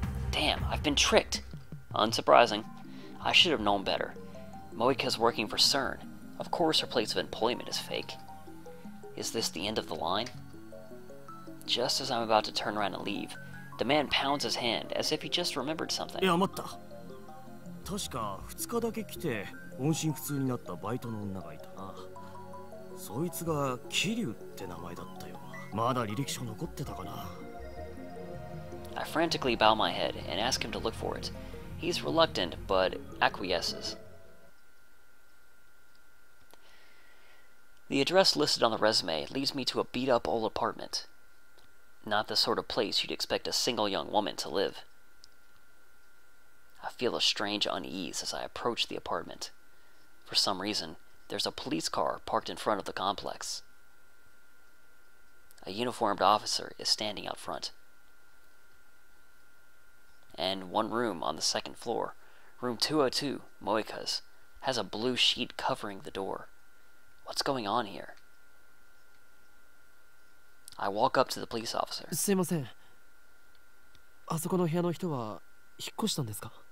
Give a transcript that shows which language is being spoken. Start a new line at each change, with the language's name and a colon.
English: Damn, I've been tricked. Unsurprising. I should have known better. Moeka's working for CERN. Of course her place of employment is fake. Is this the end of the line? Just as I'm about to turn around and leave, the man pounds his hand as if he just remembered something.
Japanese: 確か2日だけ来て音信不通になったバイトの女がいたな。そいつが桐生って名前だったような。まだ履歴書残ってたかな。
English: I frantically bow my head and ask him to look for it. He's reluctant, but acquiesces. The address listed on the resume leads me to a beat-up old apartment. Not the sort of place you'd expect a single young woman to live. I feel a strange unease as I approach the apartment. For some reason, there's a police car parked in front of the complex. A uniformed officer is standing out front. And one room on the second floor, room 202, Moeka's, has a blue sheet covering the door. What's going on here? I walk up to the police officer.
Japanese: すいません。あそこの部屋の人は引っ越したんですか？